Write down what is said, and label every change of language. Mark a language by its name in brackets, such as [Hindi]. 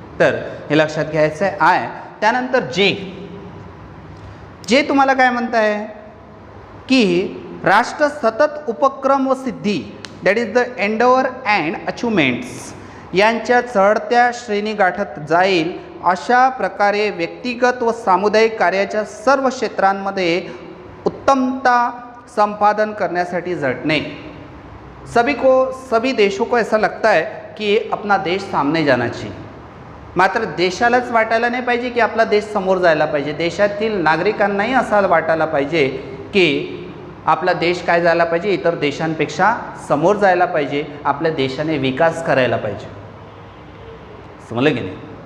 [Marathi] तर हे लक्षात घ्यायचं आहे आय. त्यानंतर जे तुम्हाला काय म्हणत आहे की राष्ट्र सतत उपक्रम व सिद्धी, [English] that is the endeavour and achievements [Marathi] यांच्या चढत्या श्रेणी गाठत जाईल, अशा प्रकारे व्यक्तिगत व सामुदायिक कार्याच्या सर्व क्षेत्रांमध्ये उत्तमता संपादन करण्यासाठी झटणे. [Hindi] सभी देशों को ऐसा लगता है कि अपना देश सामने जाना चाहिए. [Marathi] मात्र देशालाच वाटायला नाही पाहिजे की आपला देश समोर जायला पाहिजे. देशातील नागरिकांनाही असं वाटायला पाहिजे की आपला देश काय झाला पाहिजे, इतर देशांपेक्षा समोर जायला पाहिजे, आपल्या देशाने विकास करायला पाहिजे. समजलं की नाही?